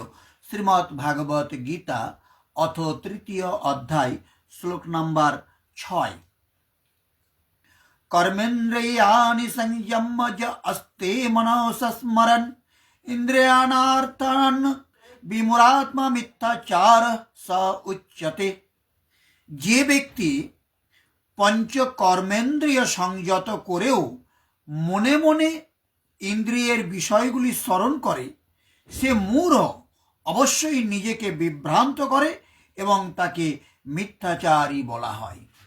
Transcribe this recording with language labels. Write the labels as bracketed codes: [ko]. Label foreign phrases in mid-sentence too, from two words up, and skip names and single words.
[sa] श्रीमद् भागवत गीता अथ तृतीय अध्याय श्लोक नंबर 6। कर्मेन्द्रियाणि संयम्य ज अस्ते मनसा स्मरन् इंद्रियाणार्थान् विमूढात्मा मिथ्याचार स उच्यते। [bn] যে ব্যক্তি পঞ্চকর্মেন্দ্রিয় সংযত করেও মনে মনে ইন্দ্রিয়ের বিষয়গুলি স্মরণ করে সে মূঢ়, অবশ্যই নিজেকে বিভ্রান্ত করে এবং তাকে মিথ্যাচারী বলা হয়।